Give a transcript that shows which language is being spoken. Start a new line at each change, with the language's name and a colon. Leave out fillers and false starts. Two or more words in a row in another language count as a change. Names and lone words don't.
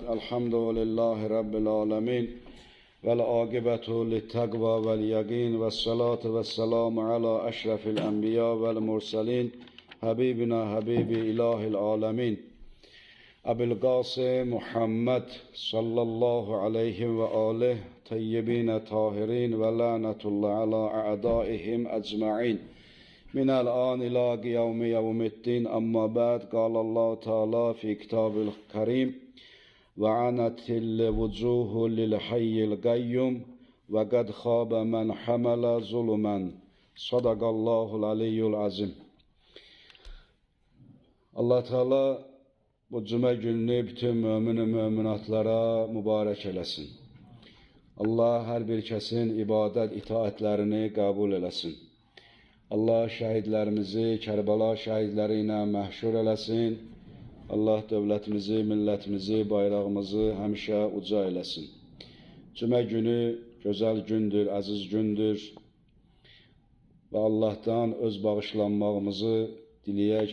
Arabic: الحمد لله رب العالمين والعاقبة للتقوى واليقين والصلاة والسلام على أشرف الأنبياء والمرسلين حبيبنا حبيب إله العالمين أبي القاسم محمد صلى الله عليه وآله طيبين طاهرين ولعنة الله على أعدائهم أجمعين من الآن إلى يوم الدين. أما بعد، قال الله تعالى في كتاب الكريم: وعنت الوجوه للحي القيوم وقد خاب من حمل ظلما. صدق الله العلي العظيم.
Azerbaijani: Allah Teala bu cuma gününü bütün mümin müminatlara mübarek eləsin. Allah her bir kesin ibadet itaatlerini kabul eləsin. Allah şəhidlərimizi Kərbəla şəhidləri ilə məhşur eləsin. Allah dövlətimizi, millətimizi, bayrağımızı həmişə uca eləsin. Cümə günü gözəl gündür, əziz gündür və Allahdan öz bağışlanmağımızı diləyək.